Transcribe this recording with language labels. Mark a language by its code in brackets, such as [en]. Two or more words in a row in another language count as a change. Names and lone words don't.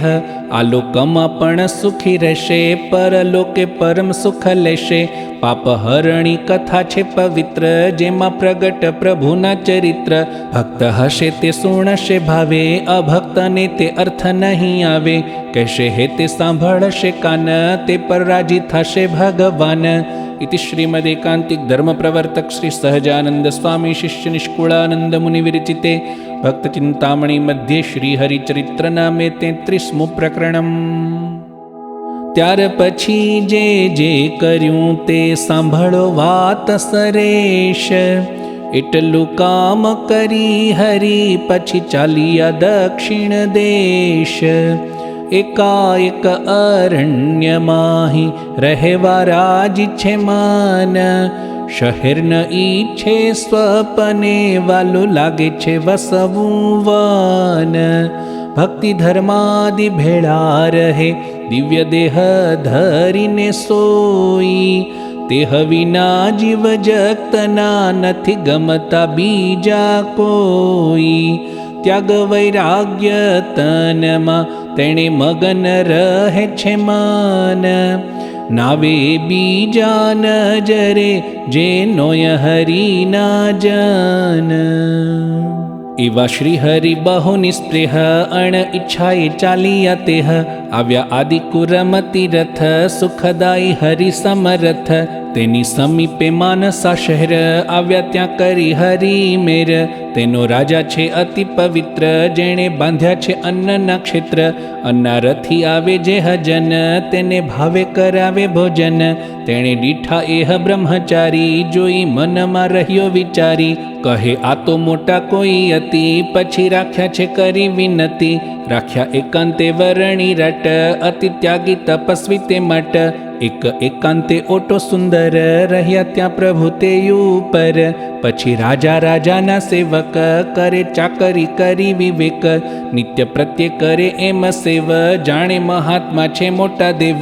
[gu] આલોકમાં પણ સુખી રહેશે, પરલોકે પરમ સુખ લેશે. પાપ હરણી કથા છે પવિત્ર, જેમાં પ્રગટ પ્રભુના ચરિત્ર. ભક્ત હશે તે સુણશે ભાવે, અભક્તને તે અર્થ નહીં આવે. કહેશે હે તે સાંભળશે કાન, તે પર રાજી થશે ભગવાન. [sa] इति श्रीमदेकांतिक धर्म प्रवर्तक श्री सहजानंद स्वामी शिष्य निष्कुलानंद मुनि विरचिते भक्त चिंतामणि मध्ये श्री हरिचरित्र नामे 33मुं प्रकरणम्। [gu] ત્યાર પછી જે જે કર્યું તે સાંભળો વાત સરેશ। એટલું કામ કરી હરિ પછી ચાલિયા દક્ષિણ દેશ। એકાએક અરણ્ય માહી રહેવા રાજ છે માન। શહેર ન ઈચ્છે સ્વપ્ને વાલું લાગે છે વસવું વન। ભક્તિ ધર્માદિ ભેળા રહે દિવ્ય દેહ ધરીને સોઈ। તેહ વિના જીવ જગતના નથી ગમતા બીજા કોઈ। ત્યાગ વૈરાગ્ય તનમાં તેણે મગન રહે છે મન। નાવે બીજા નજરે જેનોય હરિ ના જન। એવા શ્રી હરિ બહુ નિસ્પ્રેહ અણ ઇચ્છાએ ચાલિયા તેહ। આવ્યા આદિકુરમતિ રથ સુખદાયી હરિ સમરથ। તેની સમીપે માનસા શહેર આવ્યા ત્યાં કરી હરિ મેર। તેનો રાજા છે અતિ પવિત્ર જેણે બાંધ્યા છે અન્નના ક્ષેત્ર। અન્નાર્થી આવે જે હજન તેને ભાવે કરાવે ભોજન। તેણે દીઠા એહ બ્રહ્મચારી જોઈ મનમાં રહ્યો વિચારી। કહે આ તો મોટા કોઈ અતિ પછી રાખ્યા છે કરી વિનતી। રાખ્યા એકાંતે વરણી રટ અતિ ત્યાગી તપસ્વી તે મટ। એક એકાંતે ઓટો સુંદર રહ્યા ત્યાં પ્રભુ તે ઉપર. પછી રાજા રાજાના સેવક કરે ચાકરી કરી વિવેક. નિત્ય પ્રત્યે કરે એમ સેવ જાણે મહાત્મા છે મોટા દેવ.